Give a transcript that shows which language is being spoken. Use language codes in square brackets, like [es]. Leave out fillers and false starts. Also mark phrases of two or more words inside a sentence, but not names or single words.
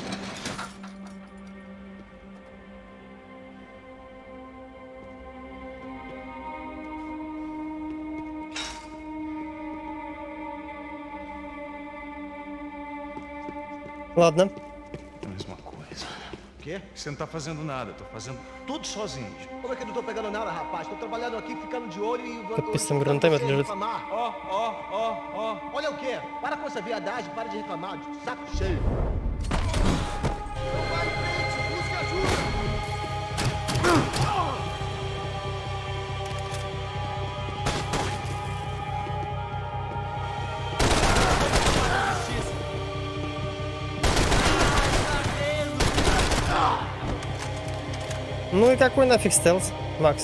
[ru] Ладно. [pt] Mesma coisa. O quê? Você não tá fazendo nada, tô fazendo tudo sozinho. Como é que eu não tô pegando nada, rapaz? Tô trabalhando aqui, ficando de olho e... [ru] Подписываем гранатомет лежит. [pt] Olha o quê? Para com essa viadagem, para de reclamar, saco cheio. Não vai em frente, busque ajuda! [ru] Ну и какой нафиг стелс, Макс?